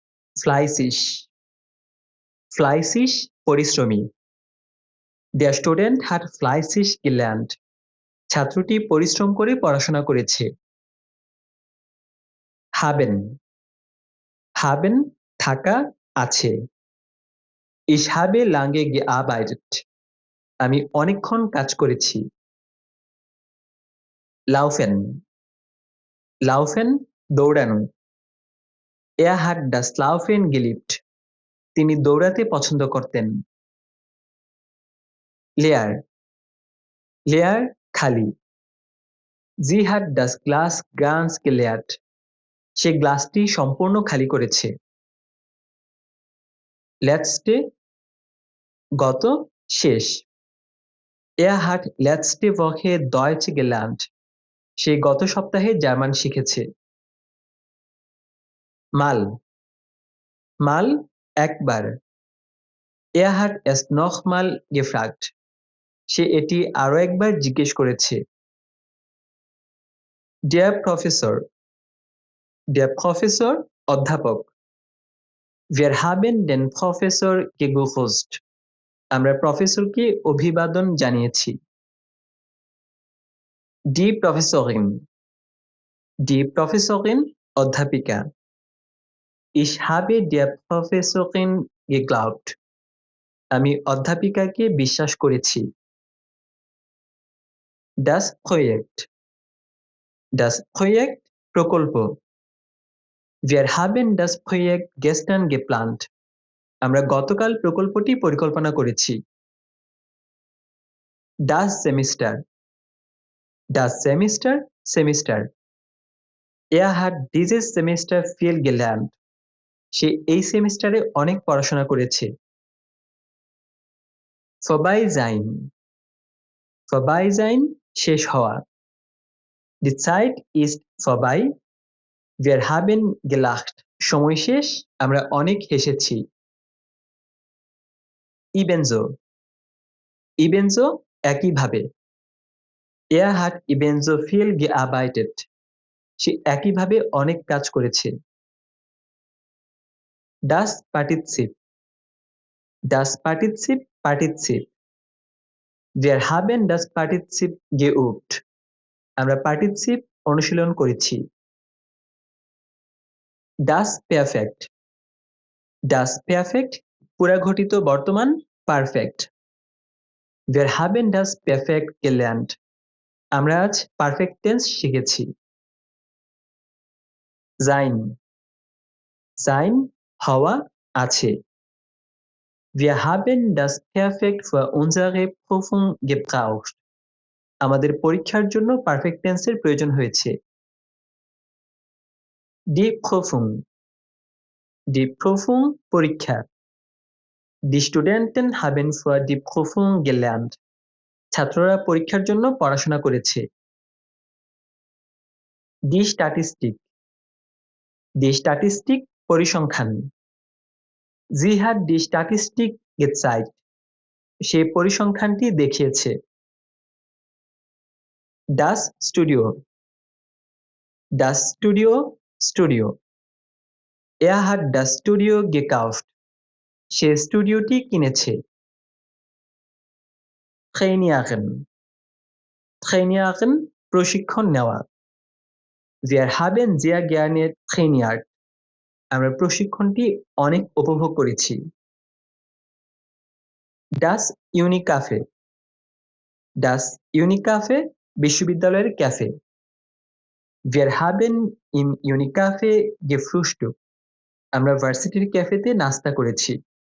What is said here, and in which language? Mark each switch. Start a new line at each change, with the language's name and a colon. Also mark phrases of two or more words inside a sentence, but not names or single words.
German: fleißig fleißig পরিশ্রমী। Der Student hat fleißig gelernt.
Bangla: ছাত্রটি পরিশ্রম করে পড়াশোনা করেছে।
German: haben haben
Bangla: থাকা আছে।
German: Ich habe lange gearbeitet.
Bangla: আমি অনেকক্ষণ কাজ করেছি।
German: laufen laufen
Bangla: দৌড়ানো।
German: Er hat das Laufen geliebt.
Bangla: তিনি দৌড়াতে পছন্দ করতেন।
German: leer leer
Bangla: খালি।
German: Sie hat das Glas ganz geleert.
Bangla: সে গ্লাসটি সম্পূর্ণ খালি করেছে। letzte গত শেষ।
German: Er hat letzte Woche Deutsch gelernt.
Bangla: সে গত সপ্তাহে জার্মান শিখেছে।
German: mal mal
Bangla: একবার।
German: Er hat es nochmal gefragt.
Bangla: সে এটি আরো একবার জিজ্ঞেস করেছে।
German: der Professor
Bangla: অধ্যাপক।
German: Wir haben den Professor gegrüßt.
Bangla: আমরা প্রফেসরকে অভিবাদন জানিয়েছি।
German: die Professorin অধ্যাপিকা। Ich habe der Professorin geglaubt.
Bangla: আমি অধ্যাপিকাকে বিশ্বাস করেছি।
German: das Projekt প্রকল্প। Wir haben das Projekt gestern geplant.
Bangla: আমরা গতকাল প্রকল্পটি পরিকল্পনা করেছি।
German: das Semester semester. Er hat dieses Semester viel gelernt.
Bangla: সে এই সেমিস্টারে অনেক পড়াশোনা করেছে।
German: vorbei sein
Bangla: শেষ হওয়া।
German: Die Zeit ist vorbei. Wir haben gelacht.
Bangla: সময় শেষ, আমরা অনেক হেসেছি। ebenso একইভাবে।
German: Er hat ebenso viel gearbeitet.
Bangla: সে একইভাবে অনেক কাজ করেছে।
German: das Partizip Partizip. Wir haben das Partizip geübt.
Bangla: আমরা পার্টিসিপ অনুশীলন করেছি।
German: das Perfekt
Bangla: পুরাঘটিত বর্তমান পারফেক্ট।
German: Wir haben das Perfekt gelernt.
Bangla: আমরা আজ পারফেক্ট টেন্স শিখেছি। sein হওয়া আছে।
German: Wir haben das Perfekt für unsere Prüfung gebraucht.
Bangla: আমাদের পরীক্ষার জন্য পারফেক্ট টেন্সের প্রয়োজন হয়েছে।
German: die Prüfung পরীক্ষা। Die Studenten haben für die Prüfung gelernt.
Bangla: ছাত্ররা পরীক্ষার জন্য পড়াশোনা করেছে।
German: die Statistik
Bangla: পরিসংখ্যান।
German: Sie hat die Statistik gezeigt.
Bangla: সে পরিসংখ্যানটি দেখিয়েছে।
German: das Studio. Er hat das Studio gekauft.
Bangla: সে স্টুডিওটি কিনেছে। trainieren প্রশিক্ষণ নেওয়া।
German: Wir haben sehr gerne trainiert.
Bangla: আমরা প্রশিক্ষণটি অনেক উপভোগ করেছি।
German: das Unicafe
Bangla: বিশ্ববিদ্যালয়ের ক্যাফে।
German: Wir haben im Unicafe gefrühstückt.
Bangla: আমরা ভার্সিটির ক্যাফেতে নাস্তা করেছি।